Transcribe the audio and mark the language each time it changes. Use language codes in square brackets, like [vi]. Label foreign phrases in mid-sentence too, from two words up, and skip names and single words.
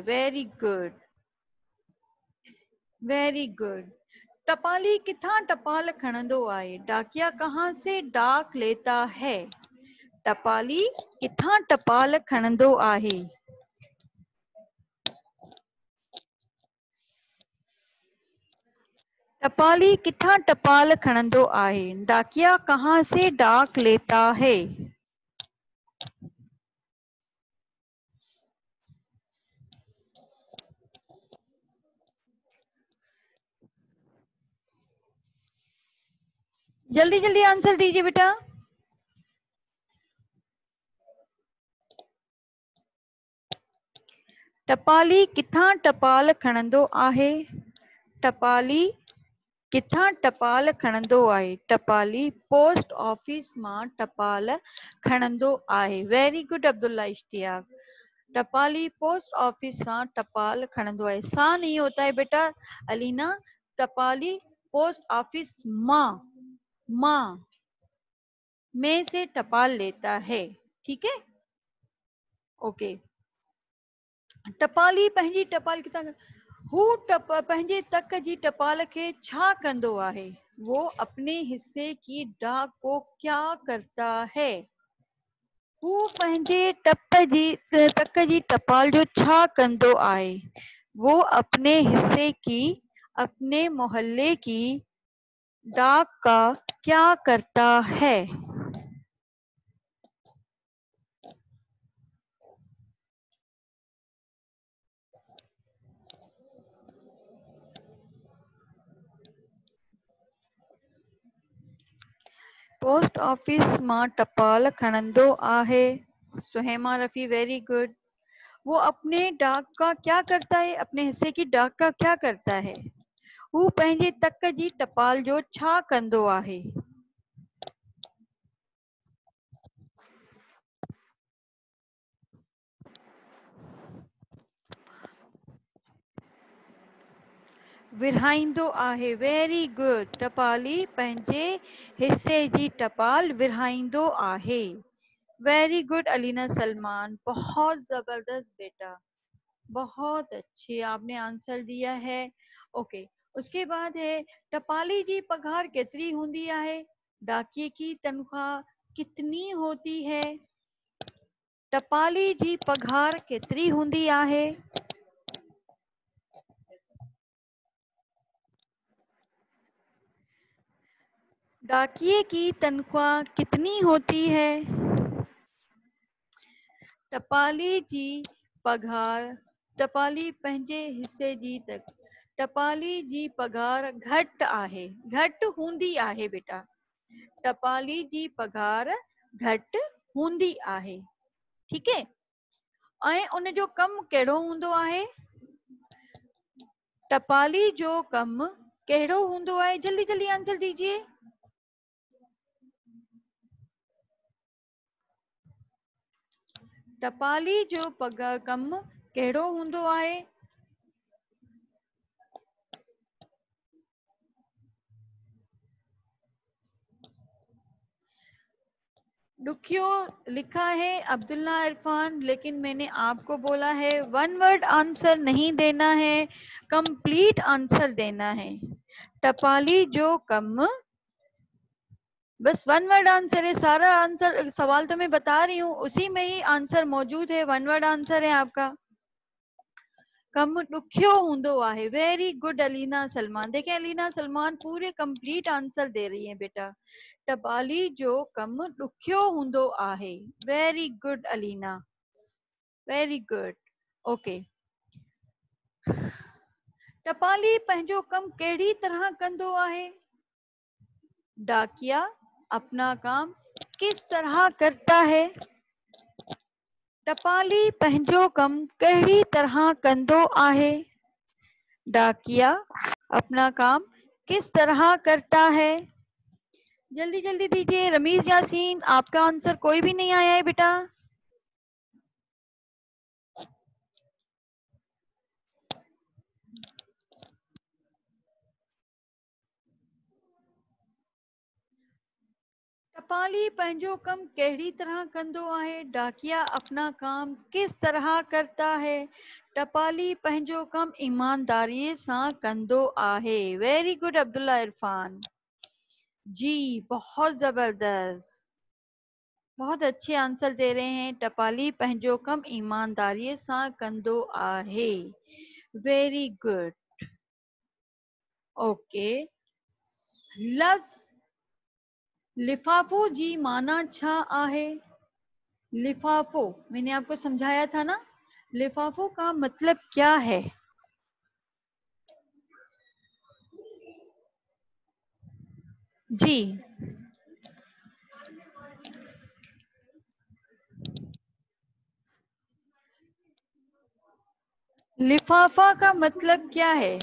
[en] Very good, very good. [sd] टपाली किथां टपाल खणंदो आहे? [ur] ڈاکیا کہاں سے ڈاک لیتا ہے? [sd] टपाली किथां टपाल खणंदो आहे? टपाली किथां टपाल खणंदो आहे? [ur] ڈاکیا کہاں سے ڈاک لیتا ہے؟ جلدی جلدی آنسر دیجیے بیٹا. [sd] टपाली किथां टपाल खणंदो आहे? टपाली किथां टपाल खणंदो आहे? टपाली [en] post office [sd] मां टपाल खणंदो आहे। [en] Very good Abdullah Ishtiaq. [sd] टपाली [en] post office [sd] सां टपाल खणंदो आहे। [ur] سا نہیں ہوتا ہے بیٹا علینہ، ٹپالی [en] post office [ur] ماں میں سے ٹپال لیتا ہے. ٹھیک ہے، اوکے. [sd] टपाली पंहिंजी टपाल किथां, हू पंहिंजे तक जी टपाल खे छा कंदो आहे? [ur] وہ اپنے حصے کی ڈاک کو کیا کرتا ہے? [sd] हू पंहिंजे तक जी टपाल जो छा कंदो आहे? [ur] وہ اپنے حصے کی، اپنے محلے کی ڈاک کا کیا کرتا ہے? [en] post office [sd] मां टपाल खणंदो आहे। [en] Suhema Rafi, very good. [ur] وہ اپنے ڈاک کا کیا کرتا ہے؟ اپنے حصے کی ڈاک کا کیا کرتا ہے? [sd] हू पंहिंजे तक जी टपाल जो छा कंदो आहे? विरहाईंदो आहे। [en] Very good. [sd] टपाली पंहिंजे हिस्से जी टपाल विरहाईंदो आहे। [en] very good [ur] علینہ سلمان، بہت زبردست بیٹا، بہت اچھے آپ نے آنسر دیا ہے. اوکے، اس کے بعد ہے [sd] टपाली जी पगार केतरी हूंदी आहे? [ur] ڈاکیے کی تنخواہ کتنی ہوتی ہے? [sd] टपाली जी पगार केतरी हूंदी आहे? [ur] ڈاکیے کی تنخواہ کتنی ہوتی ہے? [sd] टपाली जी पगार, टपाली पंहिंजे हिस्से जी तक, टपाली जी पगार घटि आहे, घटि हूंदी आहे बेटा। टपाली जी पगार घटि हूंदी आहे। [ur] ٹھیک ہے, [sd] ऐं उन जो कमु कहिड़ो हूंदो आहे? टपाली जो कमु कहिड़ो हूंदो आहे? [ur] جلدی جلدی آنسر دیجیے. [sd] टपाली जो कमु कहिड़ो हूंदो आहे? [ur] دکھیو لکھا ہے عبداللہ عرفان، لیکن میں نے آپ کو بولا ہے [en] one word answer [ur] نہیں دینا ہے، کمپلیٹ آنسر دینا ہے. [sd] टपाली जो कम, [ur] بس [en] one word answer [ur] ہے، سارا آنسر سوال تو میں بتا رہی ہوں اسی میں ہی آنسر موجود ہے, [en] one word answer [ur] ہے آپ کا. [sd] कम दुखियो हूंदो आहे। [en] Very good Alina Salman. [ur] دیکھیں علینہ سلمان پورے کمپلیٹ آنسر دے رہی ہے بیٹا. [sd] टपाली जो कम दुखियो हूंदो आहे। [en] Very good Alina, very good. OK, [sd] टपाली पंहिंजो कम कहिड़ी तरह कंदो आहे। [ur] ڈاکیا اپنا کام کس طرح کرتا ہے. [sd] टपाली पंहिंजो कम कहिड़ी तरह कंदो आहे। [ur] ڈاکیا اپنا کام کس طرح کرتا ہے. جلدی جلدی دیجیے. رمیز یاسین، آپ کا آنسر کوئی بھی نہیں آیا ہے بیٹا. [sd] टपाली पंहिंजो कम कहिड़ी तरह कंदो आहे। [ur] ڈاکیا اپنا کام کس طرح کرتا ہے. [sd] टपाली पंहिंजो कम ईमानदारीअ सां कंदो आहे। [en] very good [ur] عبداللہ عرفان جی، بہت زبردست، بہت اچھے آنسر دے رہے ہیں. [sd] टपाली पंहिंजो कम ईमानदारीअ सां कंदो आहे। [en] Very good. OK, [sd] लफ्ज़ लिफाफो जी माना छा आहे। [ur] لفافو میں نے آپ کو سمجھایا تھا نا، لفافو کا مطلب کیا ہے. جی، لفافہ کا مطلب کیا ہے.